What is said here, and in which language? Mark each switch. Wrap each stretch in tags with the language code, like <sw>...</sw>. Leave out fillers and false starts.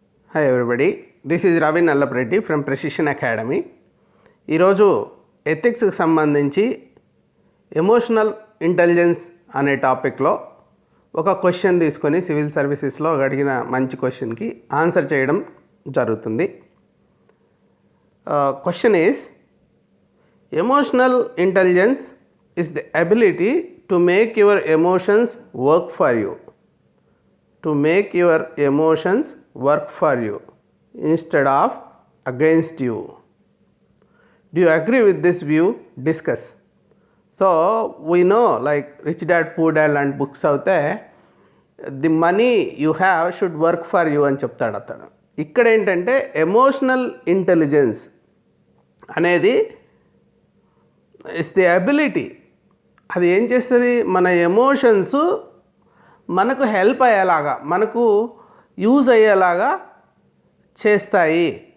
<en>Hi everybody, this is Ravi Nallapreddy from Precision Academy.</en> <te>ఈరోజు ఎథిక్స్కి సంబంధించి emotional intelligence అనే టాపిక్లో ఒక క్వశ్చన్ తీసుకొని సివిల్ సర్వీసెస్లో అడిగిన మంచి క్వశ్చన్కి ఆన్సర్ చేయడం జరుగుతుంది.</te> <en>Question is emotional intelligence is the ability to make your emotions work for you. To make your emotions work for you instead of against you. Do you agree with this view? Discuss. So we know like Rich Dad Poor Dad and books out there, the money you have should work for you</en> <te>అని చెప్తాడు అతను. ఇక్కడ ఏంటంటే emotional intelligence అనేది</te> <en>It's the ability.</en> <te>అది ఏం చేస్తుంది, మన ఎమోషన్స్ మనకు హెల్ప్ అయ్యేలాగా, మనకు యూజ్ అయ్యేలాగా చేస్తాయి.</te>